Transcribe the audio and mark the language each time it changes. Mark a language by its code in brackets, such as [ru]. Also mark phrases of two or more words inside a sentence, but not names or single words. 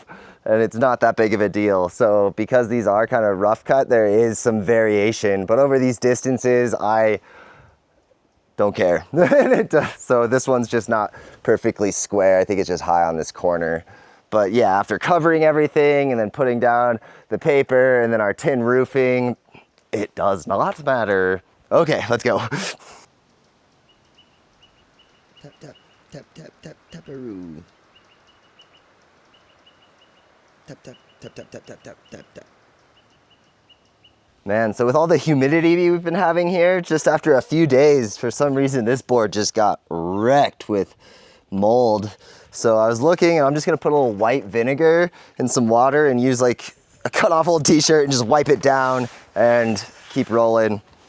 [en] And it's not that big of a deal. So because these are kind of rough cut, there is some variation, but over these distances, I don't care. So this one's just not perfectly square. I think it's just high on this corner. But yeah, after covering everything and then putting down the paper and then our tin roofing, it does not matter. Okay, let's go. Tap, tap, tap, tap, tap, taparoo. Tap, tap, tap, tap, tap, tap, tap, tap, tap. Man, so with all the humidity we've been having here, just after a few days, for some reason, this board just got wrecked with mold. So I was looking, and I'm just gonna put a little white vinegar in some water and use like a cut off old t-shirt and just wipe it down and keep rolling.